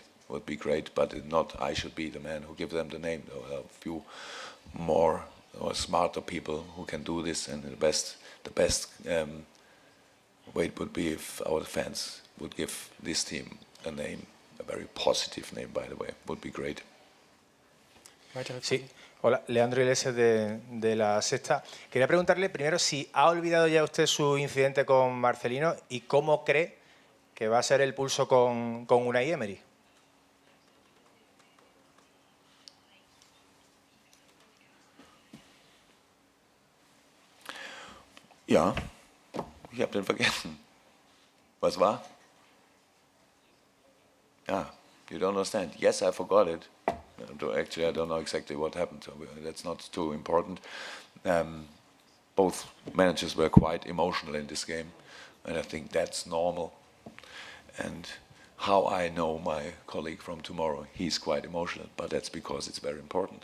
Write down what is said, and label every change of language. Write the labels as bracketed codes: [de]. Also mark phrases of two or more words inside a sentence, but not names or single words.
[en] But not I should be the man who gives them the name. There are a few more or smarter people who can do this, and the best way it would be if our fans would give this team a name, a very positive name, by the way. Would be great. [es] Sí, hola, Leandro Iglesias de La Sexta. Quería preguntarle primero si ha olvidado ya usted su incidente con Marcelino y cómo cree que va a ser el pulso con Unai Emery. [de] Ja, ich habe den vergessen. Was war? Ja, [en] you don't understand. Yes, I forgot it. Actually, I don't know exactly what happened, so that's not too important. Both managers were quite emotional in this game, and I think that's normal. And how I know my colleague from tomorrow, he's quite emotional, but that's because it's very important.